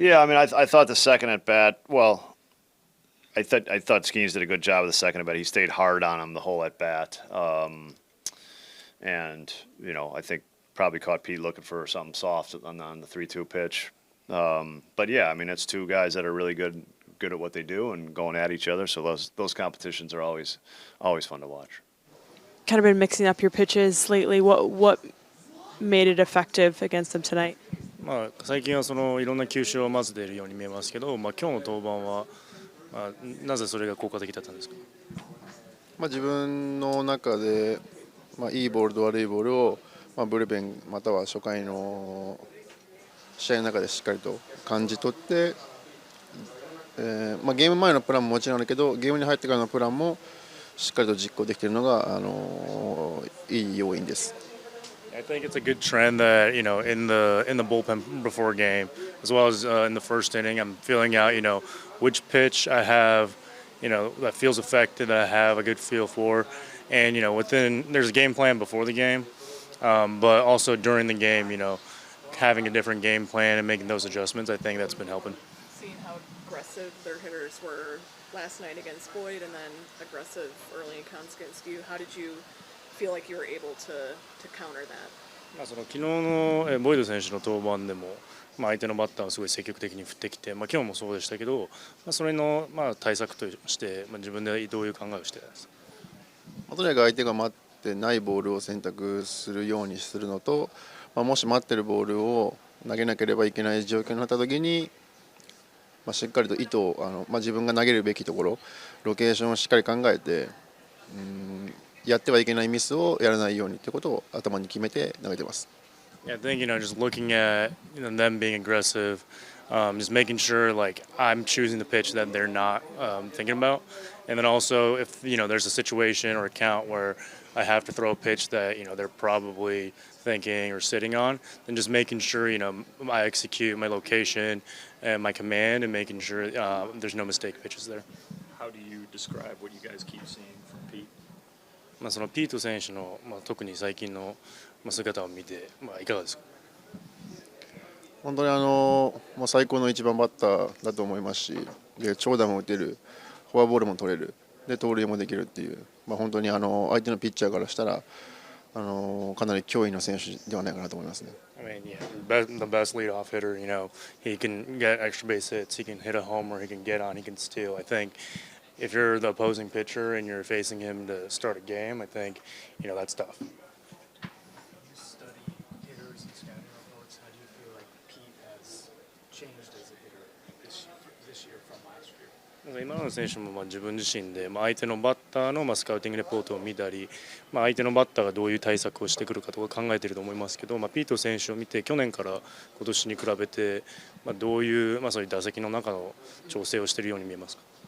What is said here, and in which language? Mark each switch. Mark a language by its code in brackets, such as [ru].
[en] Yeah, I thought the second at bat. Well, I thought Skeens did a good job of the second at bat. He stayed hard on him the whole at bat, and I think probably caught Pete looking for something soft on the 3-2 pitch. But yeah, it's two guys that are really good at what they do and going at each other. So those competitions are always fun to watch. Kind of been mixing up your pitches lately. What made it effective against them tonight? [ja] 最近はいろんな球種を混ぜているように見えますけど、今日の登板は、なぜそれが効果的だったんですか？自分の中で、いいボールと悪いボールを、ブルペンまたは初回の試合の中でしっかりと感じ取って、ゲーム前のプランももちろんあるけど、ゲームに入ってからのプランもしっかりと実行できているのが、いい要因です。 [en] I think it's a good trend that in the bullpen before a game, as well as in the first inning, I'm feeling out which pitch I have that feels effective, that I have a good feel for, and there's a game plan before the game, but also during the game, having a different game plan and making those adjustments. I think that's been helping. Seeing how aggressive their hitters were last night against Boyd, and then aggressive early in counts against you, how did you feel like you were able to counter that? [ja] 昨日のボイド選手の登板でも、相手のバッターをすごい積極的に振ってきて、今日もそうでしたけど、それの対策として、自分でどういう考えをしていますか？とにかく相手が待ってないボールを選択するようにするのと、もし待ってるボールを投げなければいけない状況になったときに、しっかりと意図を自分が投げるべきところ、ロケーションをしっかり考えて、やってはいけないミスをやらないようにということを頭に決めて投げてます。 [en] Yeah, I think just looking at them being aggressive, just making sure like I'm choosing the pitch that they're not thinking about, and then also if there's a situation or a count where I have to throw a pitch that they're probably thinking or sitting on, then just making sure I execute my location and my command and making sure there's no mistake pitches there. How do you describe what you guys keep seeing from Pete? [ja] そのピート選手の特に最近の姿を見ていかがですか？本当に最高の1番バッターだと思いますし、で長打も打てる、フォアボールも取れる、で盗塁もできるっていう、本当に相手のピッチャーからしたらかなり脅威の選手ではないかなと思いますね。 [en] I mean, yeah, the best leadoff hitter. He can get extra base hits. He can hit a homer. He can get on. He can steal. I think if you're the opposing pitcher and you're facing him to start a game, I think that's tough. You study hitters and scouting reports. How do you feel like Pete has changed as a hitter this year from last year? [ja] 今の選手も自分自身で相手のバッターのスカウティングレポートを見たり、相手のバッターがどういう対策をしてくるかとか考えていると思いますけど、ピート選手を見て去年から今年に比べて、どういう、そういう打席の中の調整をしているように見えますか？